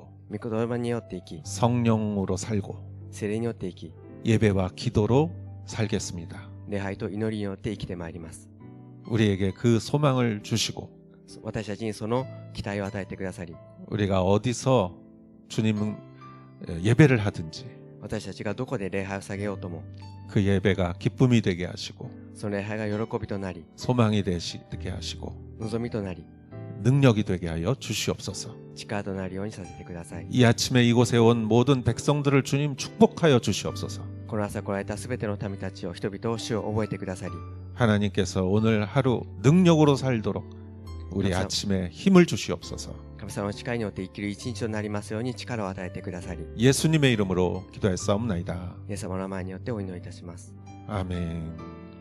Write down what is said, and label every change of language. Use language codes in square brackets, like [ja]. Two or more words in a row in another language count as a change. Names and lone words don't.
[ja] 御言葉によって生き、 [ko] 성령으로 살고 [ja] 聖霊によって生き、 [ko] 예배와 기도로 살겠습니다. [ja] 礼拝と祈りによって生きてまいります。 [ko] 우리에게 그 소망을 주시고 [ja] 私たちにその期待を与えてくださり、 [ko] 우리가 어디서 주님 예배를 하든지 [ja] 私たちがどこで礼拝を下げようとも、 [ko] 그 예배가 기쁨이 되게 하시고 [ja] その礼拝が喜びとなり、 [ko] 소망이 되게 하시고 [ja] 望みとなり、 [ko] 능력이 되게 하여 주시옵소서. [ja] 力となるようにさせてください。 [ko] 이 아침에 이곳에 온 모든 백성들을 주님 축복하여 주시옵소서. [ja] この朝来られたすべての民たちを、人々を主を覚えてくださり、 [ko] 하나님께서 오늘 하루 능력으로 살도록 우리 감사합니다. 아침에 힘을 주시옵소서. [ja] 神様の力によって生きる一日となりますように力を与えてくださり、 [ko] 예수님의 이름으로 기도했사옵나이다. [ja] イエス様の名前によってお祈りいたします。 [ko] 아멘.